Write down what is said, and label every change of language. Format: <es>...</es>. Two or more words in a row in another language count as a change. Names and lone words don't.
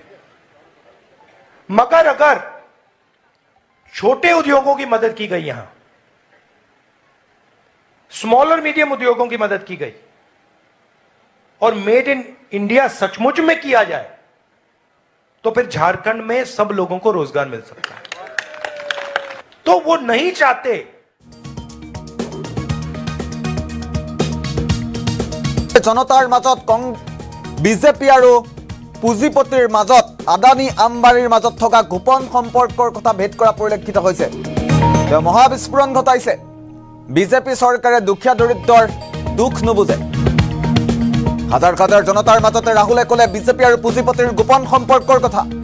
<hi>मगर अगर छोटे उद्योगों की मदद की गई, यहां स्मॉल और मीडियम उद्योगों की मदद की गई और</hi> <en>made in India</en> <hi>सचमुच में किया जाए तो फिर झारखंड में सब लोगों को रोजगार मिल सकता है। तो वो नहीं चाहते।</hi> <as>জনতাৰ মাজত বিজেপি और পুঁজিপতিৰ মাজত আদানী আম্বানীৰ মাজত থকা গোপন সম্পৰ্কৰ কথা ভেদ কৰা পৰিলক্ষিত হৈছে। মহাবিস্ফোৰণ ঘটাইছে। বিজেপি চৰকাৰে দুখীয়া দৰিদ্ৰৰ দুখ নুবুজে। হাজাৰ হাজাৰ জনতাৰ মাজতে ৰাহুলে ক'লে বিজেপি আৰু পুঁজিপতিৰ গোপন সম্পৰ্কৰ কথা।</as>